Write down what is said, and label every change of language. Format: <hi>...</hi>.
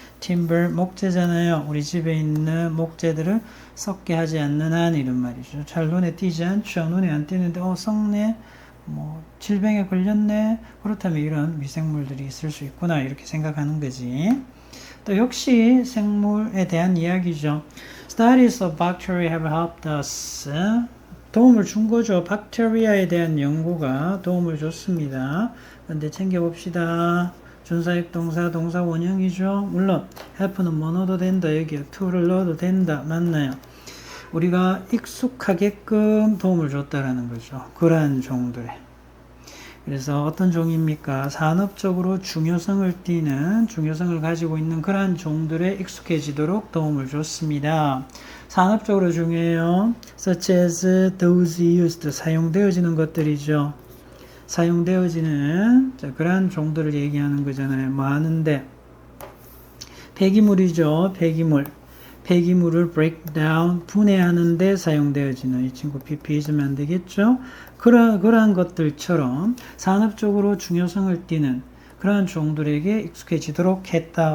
<ko>timber 목재잖아요. 우리 집에 있는 목재들을 썩게 하지 않는 한 이런 말이죠. 잘 눈에 띄지 않죠. 눈에 안 띄는데 썩네. 뭐 질병에 걸렸네. 그렇다면 이런 미생물들이 있을 수 있구나 이렇게 생각하는 거지. 또 역시 생물에 대한 이야기죠.</ko> <en>Studies of bacteria have helped us.</en> <ko>도움을 준 거죠. 박테리아에 대한 연구가 도움을 줬습니다. 그런데 챙겨봅시다. 준사역 동사, 동사 원형이죠. 물론 help는 뭐 넣어도 된다. 여기에 to를 넣어도 된다. 맞나요? 우리가 익숙하게끔 도움을 줬다라는 거죠. 그러한 종들에. 그래서 어떤 종입니까? 산업적으로 중요성을 가지고 있는 그러한 종들에 익숙해지도록 도움을 줬습니다. 산업적으로 중요해요.</ko> <en>such as those used, 사용되어지는 것들이죠.</en> <ko>사용되어지는 그러한 종들을 얘기하는 거잖아요. 뭐 하는데 폐기물이죠. 폐기물을</ko> <en>break down,</en> <ko>분해하는데 사용되어지는 이 친구 PP 잊으면 안 되겠죠. 그러한 것들처럼 산업적으로 중요성을 띠는 그러한 종들에게 익숙해지도록 했다.</ko>